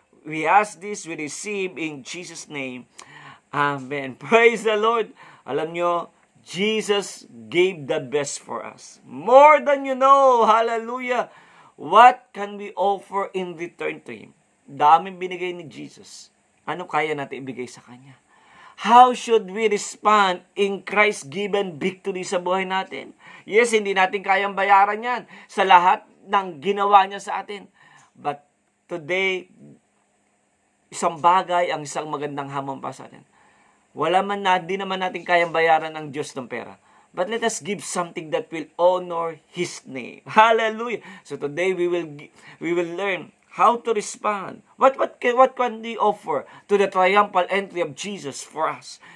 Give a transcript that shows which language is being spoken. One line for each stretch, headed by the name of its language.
English: We ask this, we receive in Jesus' name. Amen. Praise the Lord.
Filipino: Alam nyo,
English: Jesus gave the best for us. More than you know. Hallelujah. What can we offer in return to Him?
Filipino: Daming binigay ni Jesus. Ano kaya natin ibigay sa Kanya?
English: How should we respond in Christ's given victory
Filipino: sa buhay natin? Yes, hindi natin kayang bayaran yan sa lahat ng ginawa niya sa atin.
English: But today,
Filipino: isang bagay ang isang magandang hamon pa sa atin. Di naman natin kayang bayaran ang Diyos ng pera.
English: But let us give something that will honor His name. Hallelujah! So today we will learn how to respond. What can we offer to the triumphal entry of Jesus for us?